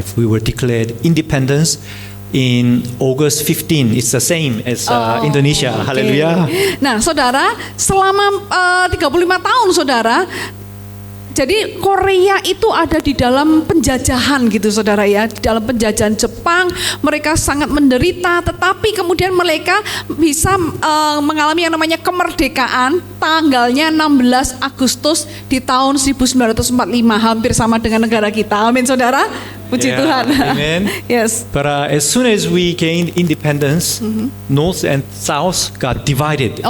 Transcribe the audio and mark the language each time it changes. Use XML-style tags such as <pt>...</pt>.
<en>We were declared independence in August 15. It's the same as Indonesia.</en> <id>Oke.</id> <en>Hallelujah.</en> <id>Nah, saudara, selama 35 tahun, saudara, jadi Korea itu ada di dalam penjajahan gitu, saudara ya, di dalam penjajahan Jepang. Mereka sangat menderita, tetapi kemudian mereka bisa mengalami yang namanya kemerdekaan. Tanggalnya 16 Agustus di tahun 1945, hampir sama dengan negara kita. Amin, saudara. Puji</id> <en>Yeah,</en> <id>Tuhan.</id> <en>amen. Yes. But as soon as we gained independence, North and South got divided.</en>